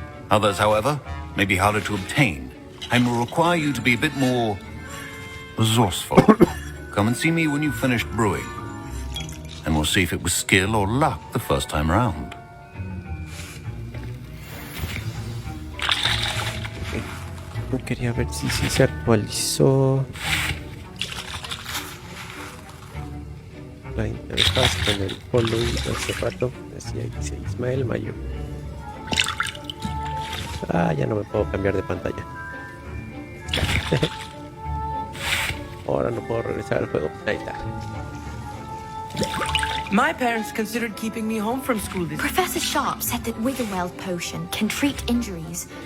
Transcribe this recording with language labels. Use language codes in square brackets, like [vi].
[en] Others, however, may be harder to obtain, and will require you to be a bit more resourceful. Come and see me when you've finished brewing, and we'll see if it was skill or luck the first time round. [es] Quería ver si se actualizó la interfaz con el following hace rato. Decía dice Ismael Mayo. Ya no me puedo cambiar de pantalla. Ahora no puedo regresar al juego. Ahí está. [en] My parents considered keeping me home from school this Professor Sharp said that Wiggenweld potion can treat injuries.